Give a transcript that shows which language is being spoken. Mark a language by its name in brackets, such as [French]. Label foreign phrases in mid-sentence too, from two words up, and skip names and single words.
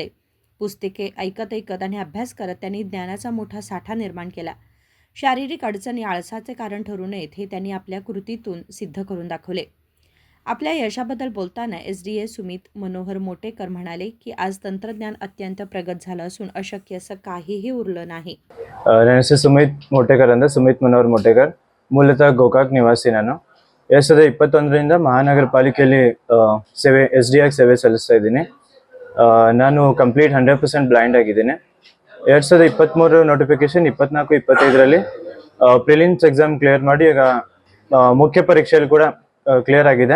[Marathi] पुस्तके ऐकत ऐकत आणि अभ्यास करत त्यांनी ज्ञानाचा मोठा साठा निर्माण केला. शारीरिक अडचणी आळसाचे कारण ठरू नयेत हे त्यांनी आपल्या कृतीतून सिद्ध करून दाखवले. आपल्या यशाबद्दल बोलताना SDA सुमित मनोहर मोटेकर म्हणाले की आज तंत्रज्ञान अत्यंत प्रगत झालं असून अशक्य असं काहीही उरलं नाही. [Kannada] ನನ್ನ ಹೆಸರು ಸುಮಿತ್ ಮನೋಹರ್ ಮೊಟೇಕರ್. ಮೂಲತಃ ಗೋಕಾಕ್ ನಿವಾಸಿ ನಾನು. 2021ರಿಂದ ಮಹಾನಗರಪಾಲಿಕೆಯಲ್ಲಿ SDA ಸೇವೆ ಸಲ್ಲಿಸ್ತಾ ಇದ್ದೀನಿ. ನಾನು [English] complete 100% blind [Kannada] ಆಗಿದ್ದೀನಿ. 2023 ನೋಟಿಫಿಕೇಶನ್ 24-25ರಲ್ಲಿ [English] prelims exam clear [Kannada] ಮಾಡಿ ಈಗ ಮುಖ್ಯ ಪರೀಕ್ಷೆಯಲ್ಲಿ ಕೂಡ ಕ್ಲಿಯರ್ ಆಗಿದೆ.